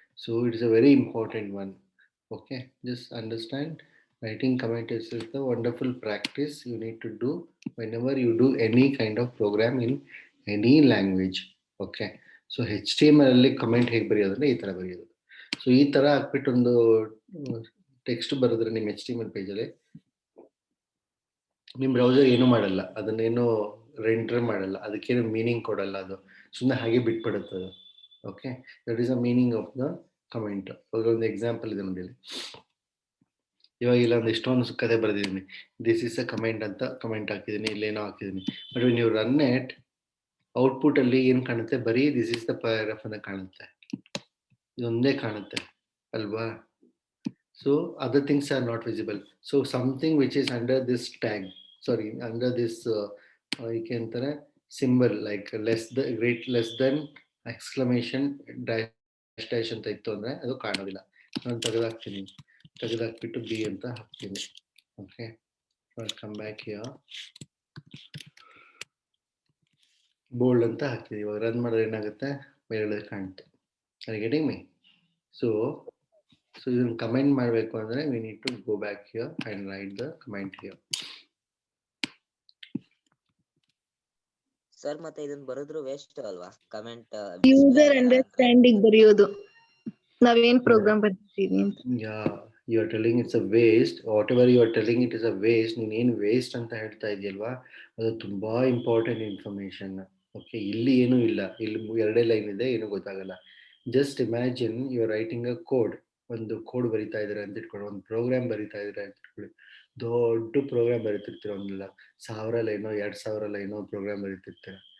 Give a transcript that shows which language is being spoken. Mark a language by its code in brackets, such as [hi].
[en] So it is a very important one. Okay, just understand, writing comment is the wonderful practice you need to do whenever you do any kind of program in any language. [kn] Okay, so HTML ಅಲ್ಲಿ comment ಹೇಗೆ ಬರೆಯೋದಂದ್ರೆ ಈ ತರ ಬರೆಯೋದು. So ಈ ತರ ಹಾಕ್ಬಿಟ್ಟು ಒಂದು text ಬರೆದ್ರೆ ನಿಮ್ಮ HTML ಪೇಜಲ್ಲಿ ನಿಮ್ಮ ಬ್ರೌಸರ್ ಏನು ಮಾಡಲ್ಲ, ಅದನ್ನೇನು ರೆಂಡರ್ ಮಾಡಲ್ಲ, ಅದಕ್ಕೇನು ಮೀನಿಂಗ್ ಕೊಡಲ್ಲ, ಅದು ಸುಮ್ಮನೆ ಹಾಗೆ ಬಿಟ್ಬಿಡುತ್ತೆ. Okay, [en] That is the meaning of the comment. [kn] ಒಂದು ಎಕ್ಸಾಂಪಲ್ ಇದೆ ನೋಡಿ, ಇವಾಗ ಇಲ್ಲ ಒಂದು ಎಷ್ಟೊಂದು ಕತೆ ಬರೆದಿದ್ದೀನಿ, ದಿಸ್ ಇಸ್ ಅ ಕಮೆಂಟ್ ಅಂತ ಕಮೆಂಟ್ ಹಾಕಿದ್ದೀನಿ, ಇಲ್ಲೇನೋ ಹಾಕಿದ್ದೀನಿ. ಬಟ್ ನೀವು ರನ್ ಇಟ್, ಔಟ್ಪುಟ್ ಅಲ್ಲಿ ಏನು ಕಾಣುತ್ತೆ? ಬರೀ ದಿಸ್ ಇಸ್ ದ ಪ್ಯಾರಾಗ್ರಾಫ್ ಅಂತ ಕಾಣುತ್ತೆ, ಇದೊಂದೇ ಕಾಣುತ್ತೆ ಅಲ್ವಾ? [en] So other things are not visible. So something which is under this tag, sorry, under this you can symbol like less than, great less than, exclamation dash dash [kn] ಅಂತ ಇತ್ತು ಅಂದ್ರೆ ಅದು ಕಾಣೋದಿಲ್ಲ. ನಾನು ತೆಗೆದಾಕ್ತೀನಿ, ತೆಗೆದಾಕ್ಬಿಟ್ಟು ಬಿ ಅಂತ ಹಾಕ್ತೀನಿ. Okay, [en] come back here, [kn] bold ಅಂತ ಹಾಕ್ತೀನಿ. ಇವಾಗ ರನ್ ಮಾಡಿದ್ರೆ ಏನಾಗುತ್ತೆ? ಮೇಲ್ಗಡೆ ಕಾಣುತ್ತೆ. [en] Are you getting me? So [kn] ಇದನ್ನು ಕಮೆಂಟ್ ಮಾಡಬೇಕು ಅಂದ್ರೆ [en] we need to go back here and write the comment here. [kn] Sir ಮತ್ತೆ ಇದನ್ನ ಬರೆದ್ರು ವೇಸ್ಟ್ ಅಲ್ವಾ ಕಮೆಂಟ್? ಯೂಸರ್ ಅಂಡರ್ಸ್ಟ್ಯಾಂಡಿಂಗ್ ಬರೆಯೋದು, ನಾವೇನ್ ಪ್ರೋಗ್ರಾಮ್ ಬರ್ತೀವಿ ಅಂತ. [en] You are telling it's a waste. Whatever you are telling it is a waste. [kn] ನೀನೇನು waste ಅಂತ ಹೇಳ್ತಾ ಇದೆಯಲ್ವಾ, ಅದು ತುಂಬಾ ಇಂಪಾರ್ಟೆಂಟ್ ಇನ್ಫಾರ್ಮೇಶನ್. ಓಕೆ, ಇಲ್ಲಿ ಏನೂ ಇಲ್ಲ, ಇಲ್ಲಿ 2 ಲೈನ್ ಇದೆ, ಏನು ಗೊತ್ತಾಗಲ್ಲ. [en] just imagine you are writing a code, [kn] ಒಂದು ಕೋಡ್ ಬರಿತಾ ಇದ್ದಾರೆ ಅಂತ ಇಟ್ಕೊಳ್ಳಿ, ಒಂದು ಪ್ರೋಗ್ರಾಮ್ ಬರಿತಾ ಇದ್ದಾರೆ ಅಂತ ಇಟ್ಕೊಳ್ಳಿ. ದೊಡ್ಡ ಪ್ರೋಗ್ರಾಮ್ ಬರೀತಿರ್ತೀರ, ಒಂದು 1000 ಲೈನೋ 2000 ಲೈನೋ ಪ್ರೋಗ್ರಾಮ್ ಬರೀತಿರ್ತೀರ.